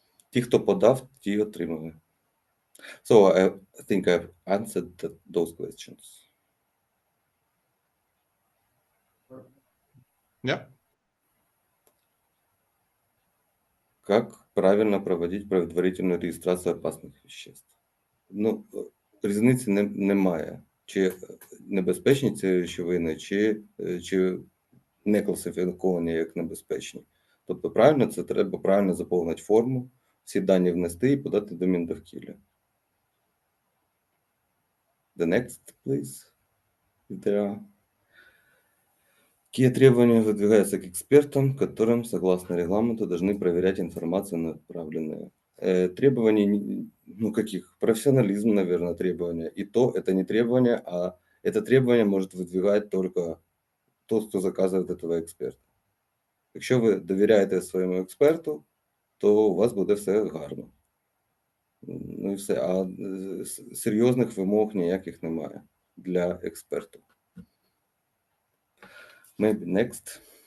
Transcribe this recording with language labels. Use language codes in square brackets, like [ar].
[uk] Ті, хто подав, ті отримали. [en] So I think I've answered those questions. Yeah. [ru] Как правильно проводить предварительную регистрацию опасных веществ? [uk] Ну, різниці немає. Чи небезпечні ці речовини, чи не класифіковані як небезпечні. Тобто правильно, це треба правильно заповнити форму, всі дані внести і подати до Міндовкілля. [en] The next, please. If there are. [ru] Какие требования выдвигаются к экспертам, которым, согласно регламенту, должны проверять информацию, направленную? Требований, каких? Профессионализм, наверное, требования. И то это не требование, а это требование может выдвигать только тот, [uk] хто заказує [ru] этого експерта. [uk] Якщо ви довіряєте своєму експерту, то у вас буде все гарно. Ну і все. А серйозних вимог ніяких немає для експерту. [en] Maybe next.